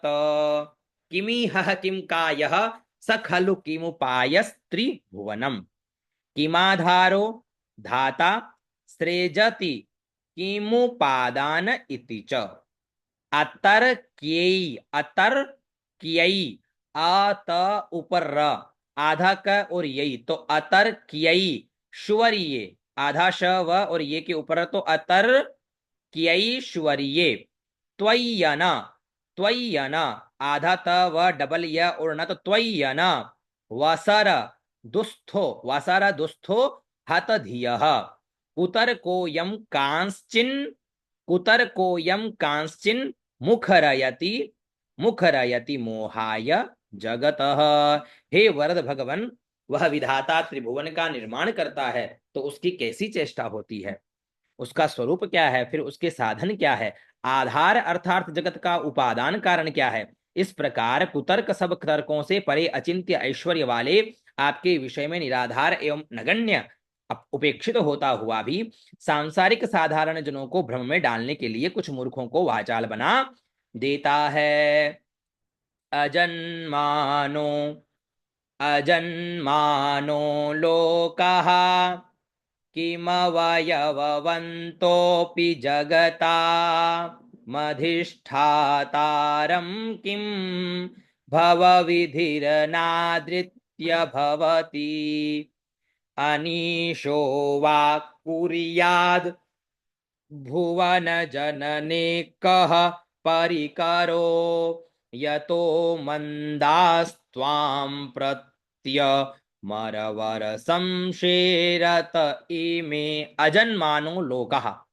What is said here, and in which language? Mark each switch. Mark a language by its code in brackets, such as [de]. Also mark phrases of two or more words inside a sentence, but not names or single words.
[sa] किमीहः किं कायः स खलु किमुपायस्त्रिभुवनम् किमाधारो धाता सृजति किमुपादान इति च अतर्क्यै [hi] अत ऊपर र आधा क और यही तो [sa] अतर्क्यै श्वर्ये [hi] आधा श व और ये के ऊपर तो [sa] अतर्क्यैश्वर्ये त्वय्यन त्वय्यन [hi] आधा त व डबल य और न तो [sa] त्वय्यन वसर दुस्थो वसर दुस्थो हत धियः कुतर्कोऽयं कांश्चिन् मुखरयति मोहाय जगतः। [hi] हे वरद भगवन, वह विधाता त्रिभुवन का निर्माण करता है तो उसकी कैसी चेष्टा होती है, उसका स्वरूप क्या है, फिर उसके साधन क्या है, आधार अर्थात जगत का उपादान कारण क्या है। इस प्रकार कुतर्क सब तर्कों से परे अचिंत्य ऐश्वर्य वाले आपके विषय में निराधार एवं नगण्य उपेक्षित होता हुआ भी सांसारिक साधारण जनों को भ्रम में डालने के लिए कुछ मूर्खों को वाचाल बना देता है। [sa] अजन्मानो अजन्मानो लोकः किमवयववन्तोऽपि जगता मधिष्ठातारं किं भवविधिरनादृत्य भवति अनीशो वा कुर्याद् भुवन जनने कः परिकरो यतो मंदास्त्वां प्रत्यमरवर संशेरत इमे अजन्मानो लोकः